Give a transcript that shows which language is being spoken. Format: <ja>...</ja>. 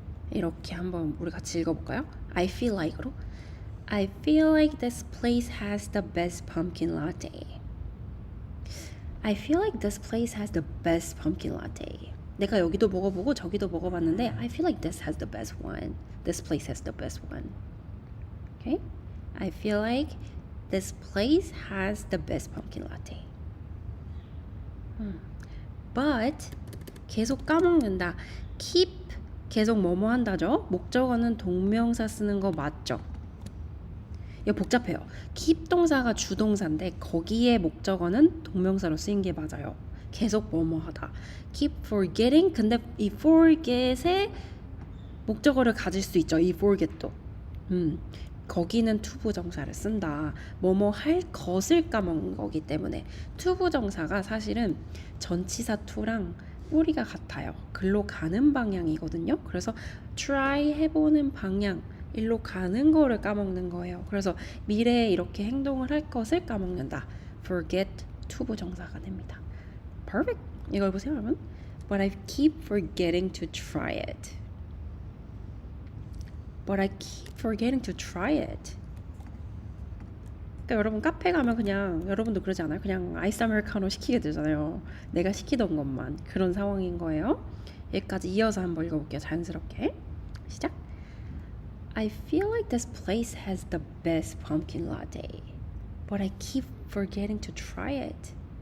<ko>이렇게 한번 우리 같이 읽어볼까요?</ko> <en>I feel like로 I feel like this place has the best pumpkin latte. I feel like this place has the best pumpkin latte.</en> <ko>내가 여기도 먹어보고 저기도 먹어봤는데</ko> <en>I feel like this has the best one. This place has the best one. Okay? I feel like this place has the best pumpkin latte.</en> <ko>But 계속 까먹는다. keep 계속 뭐뭐 한다죠? 목적어는 동명사 쓰는 거 맞죠? 이거 복잡해요. keep 동사가 주동사인데 거기에 목적어는 동명사로 쓰인 게 맞아요. 계속 뭐뭐 하다.</ko> <en>keep forgetting.</en> <ko>근데 이 forget에 목적어를 가질 수 있죠. 이 forget도. 거기는 투부정사를 쓴다. 뭐뭐 할 것을 까먹는 거기 때문에 투부정사가 사실은 전치사 to랑 뿌리가 같아요. 글로 가는 방향이거든요. 그래서 try 해보는 방향, 일로 가는 거를 까먹는 거예요. 그래서 미래에 이렇게 행동을 할 것을 까먹는다. forget 투부정사가 됩니다. Perfect. 이걸 보세요, 여러분.</ko> <en>But I keep forgetting to try it. But I keep forgetting to try it.</en> <ko>그러니까 여러분 카페 가면 그냥 여러분도 그러지 않아요? 그냥 아이스 아메리카노 시키게 되잖아요. 내가 시키던 것만 그런 상황인 거예요. 여기까지 이어서 한번 읽어볼게요. 자연스럽게 시작.</ko> <en>I feel like this place has the best pumpkin latte, but I keep forgetting to try it.</en>